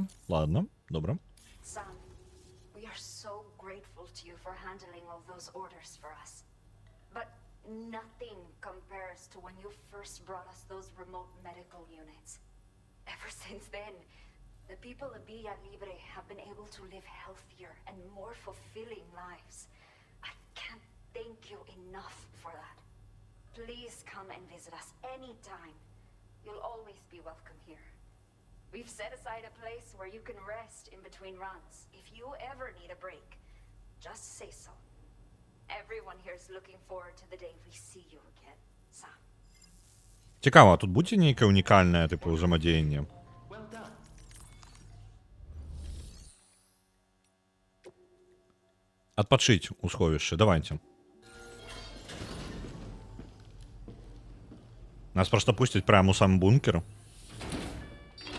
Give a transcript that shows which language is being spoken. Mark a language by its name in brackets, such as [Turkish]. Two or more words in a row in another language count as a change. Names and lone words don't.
[Belarusian] Ладно, добра. [English] Nothing compares to when you first brought us those remote medical units. Ever since then, the people of Villa Libre have been able to live healthier and more fulfilling lives. I can't thank you enough for that. Please come and visit us anytime. You'll always be welcome here. We've set aside a place where you can rest in between runs. If you ever need a break, just say so. Everyone here is looking forward to the day we see you again, Sam. [Belarusian] Цікава, тут будзе нейкае унікальнае, типу, взаимодзеянне? Адпачыць у сховішчы, давайте. Нас просто пусцяць прямо у сам бункер.